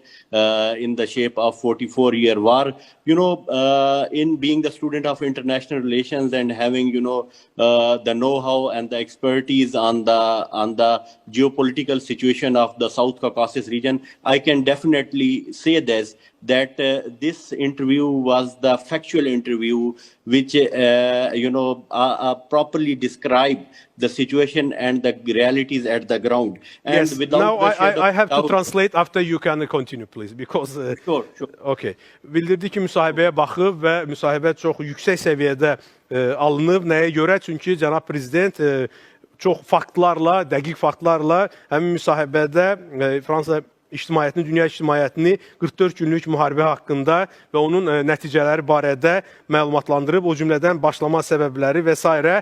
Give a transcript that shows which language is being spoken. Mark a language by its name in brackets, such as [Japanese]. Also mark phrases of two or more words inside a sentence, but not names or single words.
[English] In the shape of 44-year war, in being the student of international relations and having, the know-how and the expertise on the geopolitical situation of the South Caucasus region, I can definitely say that this interview was the factual interview which, properly described the situation and the realities at the ground. And yes, now I have to translate after you can continue, please, because... Sure. Okay. [Azerbaijani] Bildirdi ki, müsahibəyə baxıb və müsahibə çox yüksək səviyyədə alınıb. Nəyə görə? Çünki cənab prezident çox faktlarla, dəqiq faktlarla həmin müsahibədə Fransa ictimaiyyətini, dünya ictimaiyyətini 44 günlük müharibə haqqında və onun nəticələri barədə məlumatlandırıb, o cümlədən başlama səbəbləri və s.